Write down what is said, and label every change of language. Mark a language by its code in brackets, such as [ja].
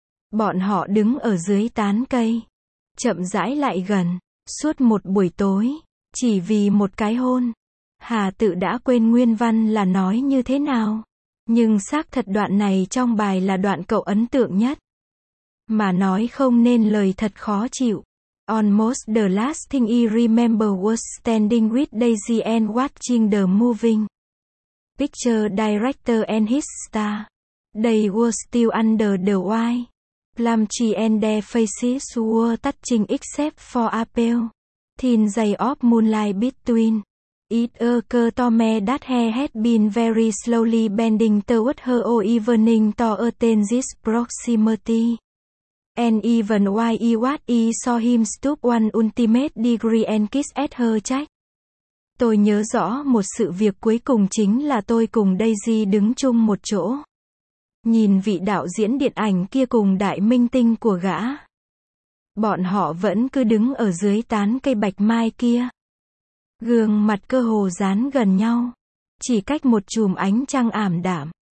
[vi] Bọn họ đứng ở dưới tán cây. Chậm rãi lại gần. Suốt một buổi tối. Chỉ vì một cái hôn. Hà tự đã quên nguyên văn là nói như thế nào. Nhưng xác thật đoạn này trong bài là đoạn cậu ấn tượng nhất. Mà nói không nên lời thật khó chịu. [en] Almost the last thing I remember was standing with Daisy and watching the moving picture director and his star. They were still under the white. Plum tree and their faces were touching except for a pale thin ray of moonlight between. It occurred to me that he had been very slowly bending toward her all evening to attain this proximity. And even while he was, he saw him stoop one ultimate degree and kiss at her cheek. [vi] Tôi nhớ rõ một sự việc cuối cùng chính là tôi cùng Daisy đứng chung một chỗ. Nhìn vị đạo diễn điện ảnh kia cùng đại minh tinh của gã. Bọn họ vẫn cứ đứng ở dưới tán cây bạch mai kia. Gương mặt cơ hồ dán gần nhau. Chỉ cách một chùm ánh trăng ảm đạm.